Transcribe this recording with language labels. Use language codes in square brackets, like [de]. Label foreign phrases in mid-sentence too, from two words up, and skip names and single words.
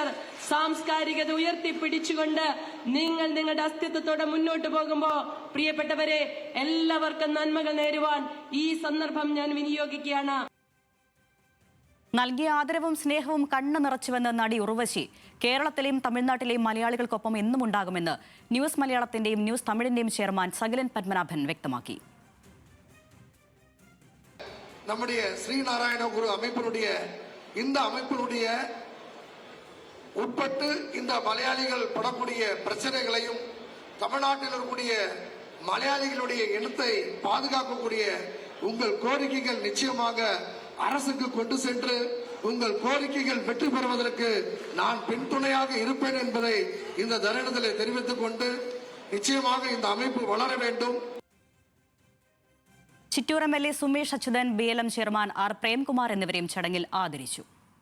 [ml] സാംസ്കാരികത ഉയർത്തിപ്പിടിച്ചുകൊണ്ട് നിങ്ങൾ നിങ്ങളുടെ അസ്തിത്വത്തോടെ മുന്നോട്ട് പോകുമ്പോൾ പ്രിയപ്പെട്ടവരെ, എല്ലാവർക്കും നന്മകൾ നേരുവാൻ ഈ സന്ദർഭം ഞാൻ വിനിയോഗിക്കുകയാണ്. നൽകിയ ആദരവും സ്നേഹവും കണ്ണു നിറച്ചുവെന്ന് നടി ഉർവശി. കേരളത്തിലെയും തമിഴ്നാട്ടിലെയും മലയാളികൾക്കൊപ്പം എന്നും ഉണ്ടാകുമെന്ന് ന്യൂസ് മലയാളത്തിന്റെയും ന്യൂസ് തമിഴിന്റെയും ചെയർമാൻ സകലൻ പത്മനാഭൻ വ്യക്തമാക്കി. [ta] நம்முடைய ஸ்ரீநாராயண குரு அமைப்பினுடைய உட்பட்டு இந்த மலையாளிகள் படக்கூடிய பிரச்சனைகளையும் தமிழ்நாட்டில் இருக்கக்கூடிய மலையாளிகளுடைய இனத்தை பாதுகாக்கக்கூடிய உங்கள் கோரிக்கைகள் நிச்சயமாக அரசுக்கு கொண்டு சென்று உங்கள் கோரிக்கைகள் வெற்றி பெறுவதற்கு நான் பின்துணையாக இருப்பேன் என்பதை இந்த தருணத்தில் தெரிவித்துக் கொண்டு நிச்சயமாக இந்த அமைப்பு வளர வேண்டும். [ml] ചിറ്റൂർ MLA സുമേഷ് അച്യുതൻ, BLM ചെയർമാൻ ആർ പ്രേംകുമാർ എന്നിവരെയും ചടങ്ങിൽ ആദരിച്ചു.